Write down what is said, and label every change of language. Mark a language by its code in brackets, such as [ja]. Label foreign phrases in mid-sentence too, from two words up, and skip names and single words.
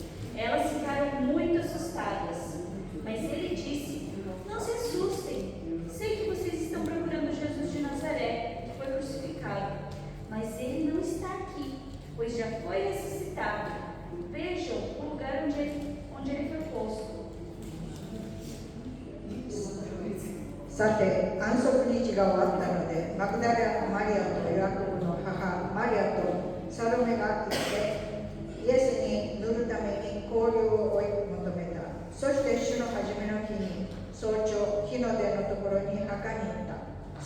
[pt] Elas ficaram muito assustadas. Mas ele disse: não se assustem. Sei que vocês estão procurando Jesus de Nazaré, que foi crucificado. Mas ele não está aqui, pois já foi ressuscitado. Vejam o lugar onde ele foi posto. [ja] さて、安息日が終わったので、マグダラのマリアとヤコブの母マリアとサロメが行って、イエスに塗るために香料を追い求めた。そして主の初めの日に早朝、日の出のところに墓に行った。